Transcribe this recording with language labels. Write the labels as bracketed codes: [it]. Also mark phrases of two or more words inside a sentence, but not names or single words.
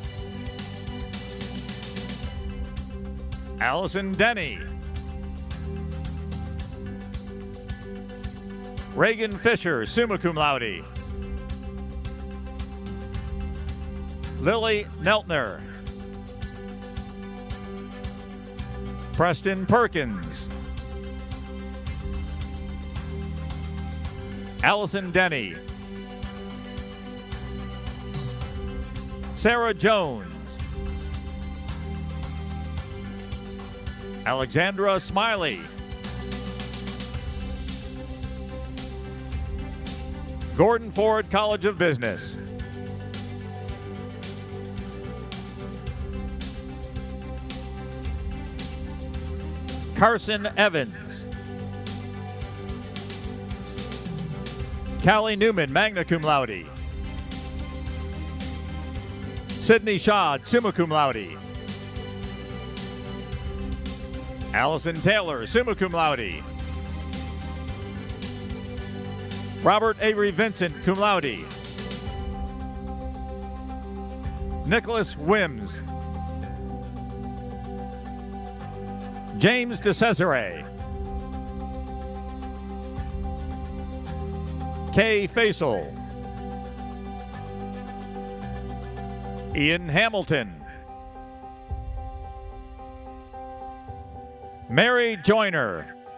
[en] Allison Denny. Reagan Fisher, [la] summa cum laude. [en] Lily Neltner. Preston Perkins. Allison Denny. Sarah Jones. Alexandra Smiley. Gordon Ford College of Business. Carson Evans. Callie Newman, [la] magna cum laude. [en] Sydney Schad, [la] summa cum laude. [en] Allison Taylor, [la] summa cum laude. [en] Robert Avery Vincent, [la] cum laude. [en] Nicholas Wims. James DeCesare. Kay Faisal. Ian Hamilton. Mary Joyner.